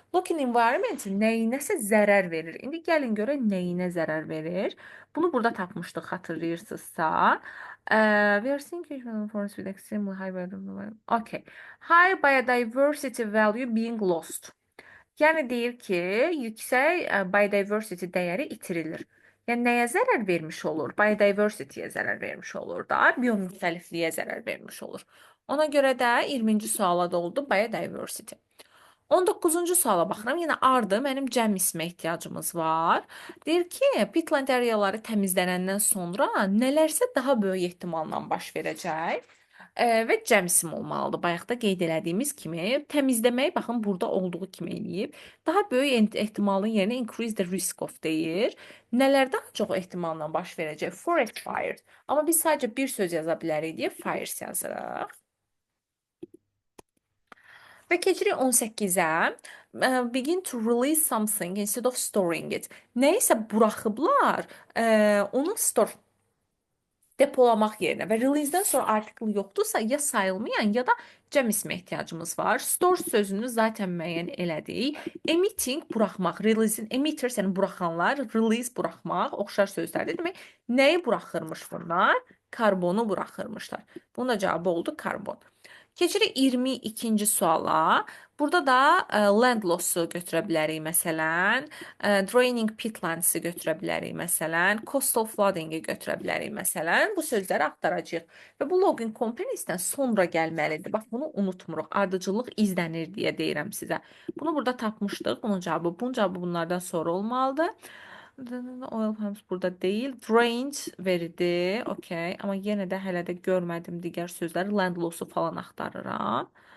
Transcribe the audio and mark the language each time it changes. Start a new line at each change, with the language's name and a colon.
Azerbaijani: Local environment nəyinəsə zərər verir. İndi gəlin görək nəyinə zərər verir. Bunu burada tapmışdıq, xatırlayırsınızsa.
English: We are seeing forests with extremely high biodiversity. Okay. High biodiversity value being lost.
Azerbaijani: Yəni deyir ki, yüksək biodiversity dəyəri itirilir. Yəni nəyə zərər vermiş olur? Biodiversity-yə zərər vermiş olur da, biomüxtəlifliyə zərər vermiş olur. Ona görə də 20-ci suala da oldu biodiversity. 19-cu suala baxıram. Yenə ardı mənim cəm ismə ehtiyacımız var. Deyir ki, pitland areaları təmizlənəndən sonra nələrsə daha böyük ehtimalla baş verəcək. Və cəm isim olmalıdır. Bayaqda qeyd elədiyimiz kimi təmizləməyi baxın burada olduğu kimi eləyib. Daha böyük ehtimalın yerinə
English: increase the risk of
Azerbaijani: deyir. Nələr daha çox ehtimalla baş verəcək? Forest fires. Amma biz sadəcə bir söz yaza bilərik deyə fires yazırıq. Və keçirik 18-ə.
English: Begin to release something instead of storing it.
Azerbaijani: Nəyisə buraxıblar, onu store depolamaq yerinə və release-dən sonra artikel yoxdursa ya sayılmayan ya da cəm ismə ehtiyacımız var. Store sözünü zaten müəyyən elədik. Emitting buraxmaq, release-in emitters yəni buraxanlar, release buraxmaq oxşar sözlərdir. Demək, nəyi buraxırmış bunlar? Karbonu buraxırmışlar. Bunun da cavabı oldu karbon. Keçirik 22-ci suala. Burada da land loss-u götürə bilərik məsələn, draining peatlands-ı götürə bilərik məsələn, coastal flooding-i götürə bilərik məsələn. Bu sözləri axtaracağıq və bu login companies-dən sonra gəlməlidir. Bax, bunu unutmuruq. Ardıcıllıq izlənir deyə deyirəm sizə. Bunu burada tapmışdıq. Bunun cavabı bunlardan sonra olmalıdır. Oil pumps burada deyil. Drained verdi. Okay. Amma yenə də hələ də görmədim digər sözləri. Land loss-u falan axtarıram.